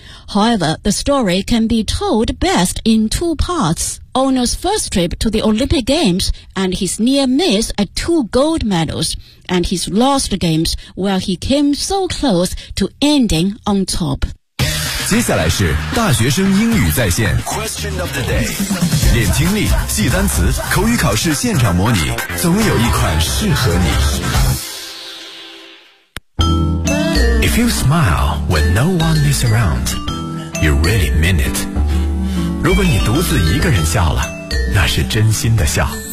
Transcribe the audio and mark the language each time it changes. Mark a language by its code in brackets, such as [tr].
[en] However, the story can be told best in two parts. Ono's first trip to the Olympic Games and his near miss at two gold medals, and his lost games where he came so close to ending on top. [zh] 接下来是大学生英语在线 [en] Question of the day. [zh] 练听力，记单词，口语考试现场模拟，总有一款适合你。 [en] If you smile when no one is around, you really mean it. [zh] 如果你独自一个人笑了，那是真心的笑。